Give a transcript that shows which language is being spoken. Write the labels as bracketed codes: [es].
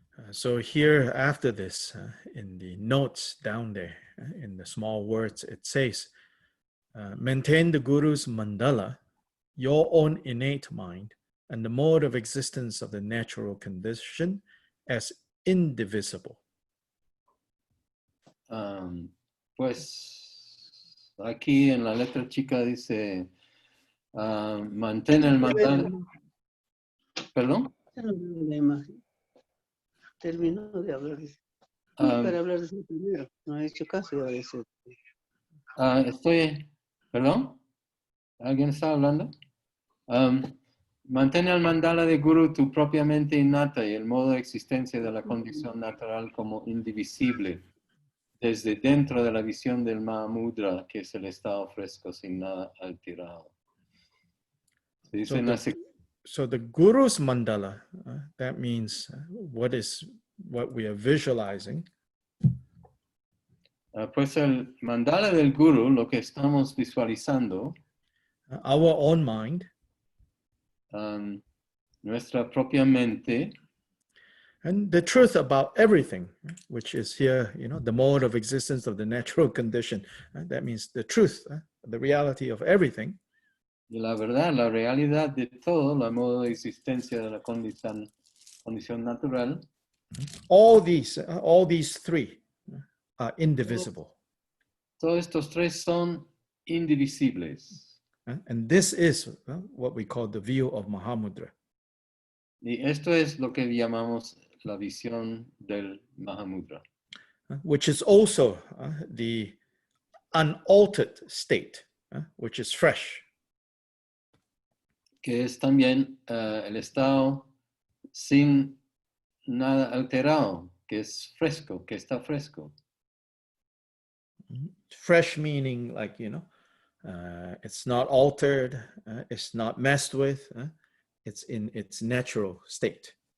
[en] So here after this, in the notes down there, in the small words, it says, maintain the Guru's mandala, your own innate mind, and the mode of existence of the natural condition as indivisible. [es] Pues aquí en la letra chica dice, mantén el mandala. ¿Perdón? Terminó de hablar. Para hablar de eso primero. No ha hecho caso de eso. ¿Perdón? ¿Alguien está hablando? Mantén el mandala de Guru tu propia mente innata y el modo de existencia de la condición natural como indivisible, desde dentro de la visión del Mahamudra, que es el estado fresco sin nada alterado. [en] So the Guru's mandala, that means what we are visualizing. [es] Pues el mandala del Guru, lo que estamos visualizando, [en] our own mind, [es] nuestra propia mente, [en] and the truth about everything, which is here, the mode of existence of the natural condition. That means the truth, the reality of everything. [es] Y la verdad, la realidad de todo, la modo de existencia de la condición natural. [en] All these three are indivisible. [es] Todos estos tres son indivisibles. [en] And this is what we call the view of Mahamudra. [es] Y esto es lo que llamamos la visión del Mahamudra. [en] Which is also the unaltered state, which is fresh. [es] Que es también el estado sin nada alterado, que es fresco, que está fresco. [en] Fresh meaning like, it's not altered, it's not messed with, it's in its natural state.